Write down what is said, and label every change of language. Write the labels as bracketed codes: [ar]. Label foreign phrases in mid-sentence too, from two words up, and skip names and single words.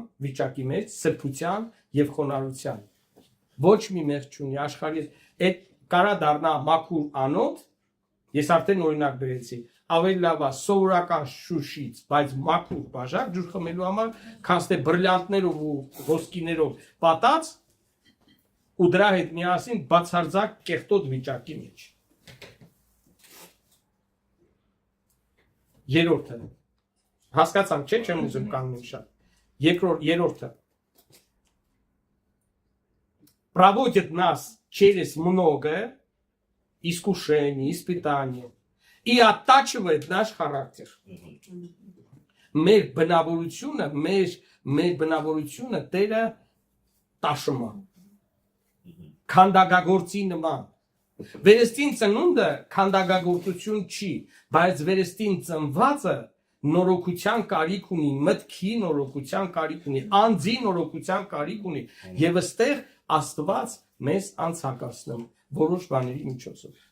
[hy] վիճակի մեջ սրբության եւ խոնարհության։ Ոչ մի մեղք չունի աշխարհի այդ կարա դառնա մաքուր անոթ, ես արդեն օրինակ բերեցի, ավելի լավ է սովորական շուշից, բայց մաքուր բաժակ ջուր խմելու համար, քան թե բրիլյանտներով ու ոսկիներով պատած ու դրա հետ միասին բացարձակ կեղտոտ վիճակի մեջ։ Երրորդը հասկացանք, չէ՞, չեմ ուզում կանգնել շատ։ Երրորդը [ru] проводит нас через много искушений, испытаний и оттачивает наш характер. [hy] Մեր բնավորությունը Տերը տաշում է։ Քանդակագործի նման։ Վերստին ծնունդը քանդակագործություն չի, բայց վերստին ծնվածը նորոգության կարիք ունի, մտքի նորոգության կարիք ունի, անձի նորոգության կարիք ունի, եւ այստեղ Աստված մեզ անցակացնում որոշ բաների միջոցով։